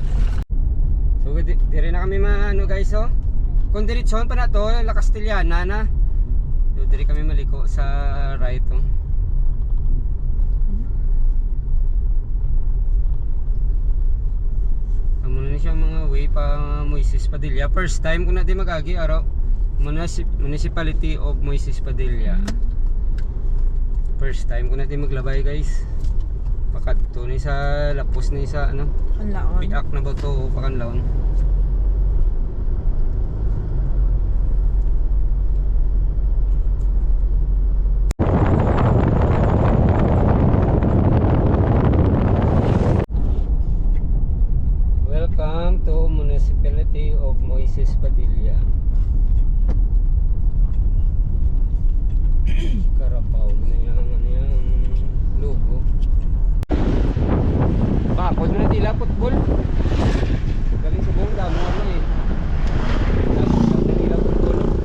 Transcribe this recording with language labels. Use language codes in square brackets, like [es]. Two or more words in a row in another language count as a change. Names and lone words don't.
[hil] So dire na kami guys kung diretsyon pa na to La Castellana na. So dire kami maliko sa right Muna na siya mga way pa Moises Padilla. [en] First time [hil] ko na di magagi araw Municipality of Moises Padilla. [en] First time [hil] ko na di maglabay guys. Pakadto ni sa lapos ni sa Kanlaon. Biak na ba to Pakanlaon. [en] Welcome to Municipality of Moises Padilla. [hil] Carabao na yung logo. Bakod na tila football. Galing sa buong damo tila football.